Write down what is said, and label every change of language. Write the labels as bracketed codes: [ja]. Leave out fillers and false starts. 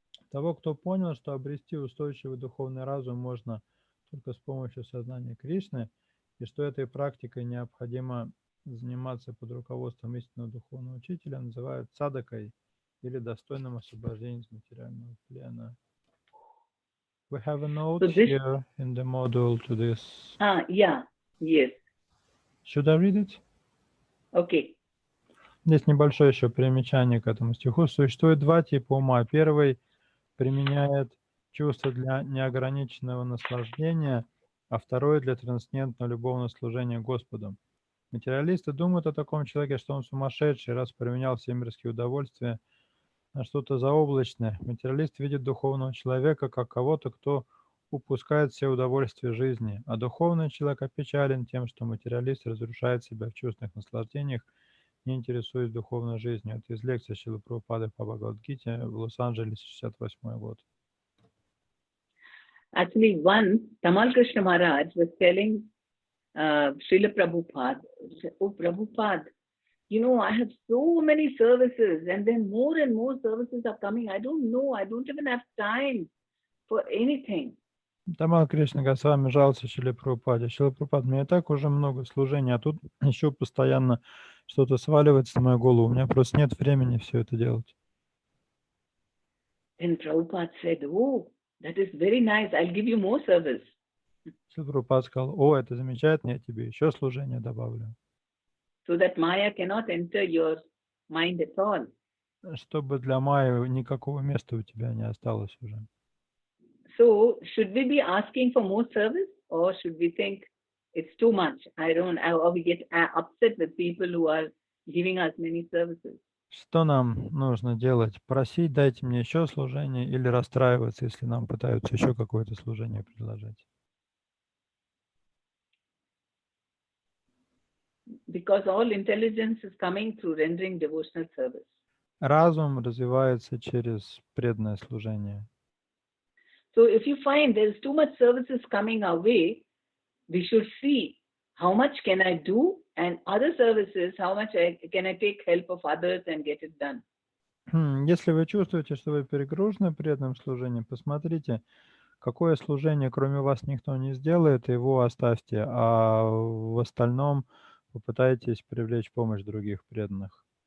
[ru] Того, кто понял, что обрести устойчивый духовный разум можно только с помощью сознания Кришны, и что этой практикой необходимо заниматься под руководством истинного духовного учителя, называют садакой или достойным освобождением из материального плена. [en] We have a note here in the module to this. Yeah, yes. Should I read it? Okay. [ru] Здесь небольшое еще примечание к этому стиху. Существует два типа ума. Первый применяет чувство для неограниченного наслаждения, а второй для трансцендентного любовного служения Господу. Материалисты думают о таком человеке, что он сумасшедший, раз применял все мирские удовольствия на что-то заоблачное. Материалист видит духовного человека как кого-то, кто упускает все удовольствия жизни, а духовный человек опечален тем, что материалист разрушает себя в чувственных наслаждениях, не интересуясь духовной жизнью. Это из лекции Шрилы Прабхупады по Бхагавад-гите в Лос-Анджелесе, 68 год. [en] Actually, once Tamal Krishna Maharaj was telling Srila Prabhupada, "Oh Prabhupada, I have so many services, and then more and more services are coming. I don't know. I don't even have time for anything." [ru] Тамал Кришна Госвами жаловался Шриле Прабхупаде. Шрила Прабхупад, у меня и так уже много служений, а тут еще постоянно что-то сваливается на мою голову. У меня просто нет времени все это делать. [en] Then Prabhupada said, oh, that is very nice. I'll give you more service. [ru] Шрила Прабхупад сказал, о, это замечательно, я тебе еще служение добавлю. [en] So that Maya cannot enter your mind at all. [ru] Чтобы для Майи никакого места у тебя не осталось уже. [en] So should we be asking for more service, or should we think it's too much? Or we get upset with people who are giving us many services. [ru] Что нам нужно делать? Просить, дайте мне еще служение, или расстраиваться, если нам пытаются еще какое-то служение предложить? [en] Because all intelligence is coming through rendering devotional service. [ru] Разум развивается через преданное служение. [en] So if you find there's too much services coming our way, we should see how much can I do, and other services, how much can I take help of others and get it done. [ru] Если вы чувствуете, что вы перегружены преданным служением, посмотрите, какое служение кроме вас никто не сделает, его оставьте, а в остальном попытайтесь привлечь помощь других преданных.